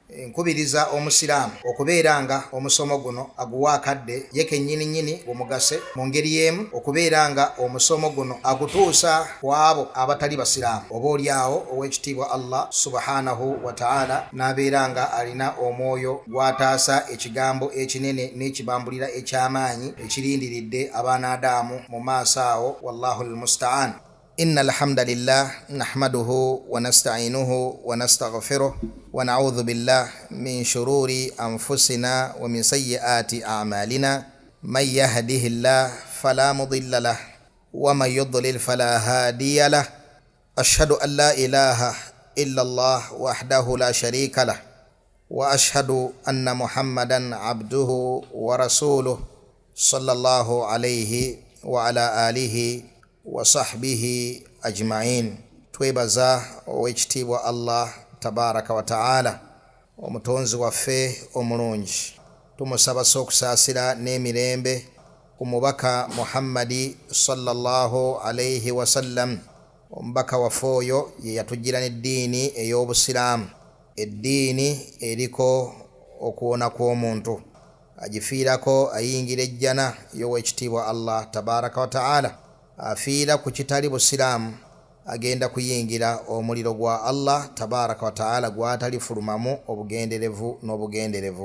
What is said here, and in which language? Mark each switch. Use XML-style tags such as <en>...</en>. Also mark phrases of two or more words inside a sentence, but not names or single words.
<lg>nkubiriza omusiraamu okubeera nga omusomo guno aguwa akadde ye kennyini omugase mu ngeri y'emu, okubeera nga omusomo guno agutuusa ku abo abatali basiraamu. Oba oliawo ow'ekitiibwa Allah</lg> <ar>سبحانه وتعالى</ar> <lg>n'abeera nga alina omwoyo gw'ataasa ekigambo ekinene n'ekibambulira eky'amaanyi ekirindiridde abaanaadaamu mu maaso awo.</lg> <ar>والله المستعان. إن الحمد لله نحمده ونستعينه ونستغفره ونعوذ بالله من شرور أنفسنا ومن سيئات أعمالنا. من يهده الله فلا مضل له ومن يضلل فلا هادي له. أشهد أن لا إله إلا الله وحده لا شريك له وأشهد أن محمدا عبده ورسوله صلى الله عليه وعلى آله وصحبه أجمعين.</ar> <lg>Twebaza ow'ekitiibwa Allah</lg> <ar>تبارك وتعالى</ar> <lg>omutonzi waffe omulungi, tumusaba okusaasira n'emirembe ku mubaka Muhammadi</lg> <ar>صلى الله عليه وسلم.</ar> <lg>Omubaka waffe oyo ye yatujjira n'eddiini ey'obusiraamu, eddiini eriko okuwona kw'omuntu, agifiirako ayingira ejjana y'ow'ekitiibwa Allah</lg> <ar>تبارك وتعالى.</ar> <lg>Afiira ku kitali busiraamu agenda kuyingira omuliro gwa Allah</lg> <ar>تبارك وتعالى</ar> <lg>gw'atalifulumamu obugenderevu n'obugenderevu.</lg>